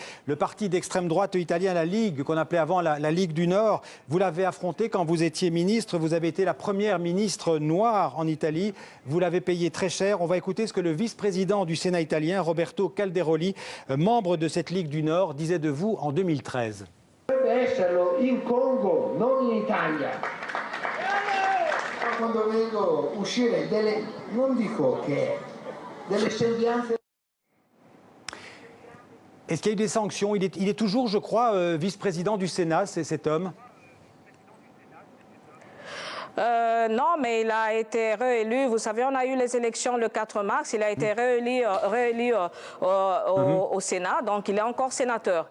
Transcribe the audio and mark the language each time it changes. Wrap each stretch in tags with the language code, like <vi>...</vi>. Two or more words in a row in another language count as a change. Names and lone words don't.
<fr>Le parti d'extrême droite italien, la Ligue, qu'on appelait avant la Ligue du Nord, vous l'avez affronté quand vous étiez ministre. Vous avez été la première ministre noire en Italie. Vous l'avez payé très cher. On va écouter ce que le vice-président du Sénat italien, Roberto Calderoli, membre de cette Ligue du Nord, disait de vous en 2013.</fr> <it>esserlo in Congo, non in Italia. Quando vedo uscire delle, non dico che, delle sembianze.</it> <fr>Est-ce qu'il y a eu des sanctions? Il est toujours, je crois, vice-président du Sénat, cet homme. Non, mais il a été réélu. Vous savez, on a eu les élections le 4 mars. Il a été réélu au Sénat, donc il est encore sénateur.</fr>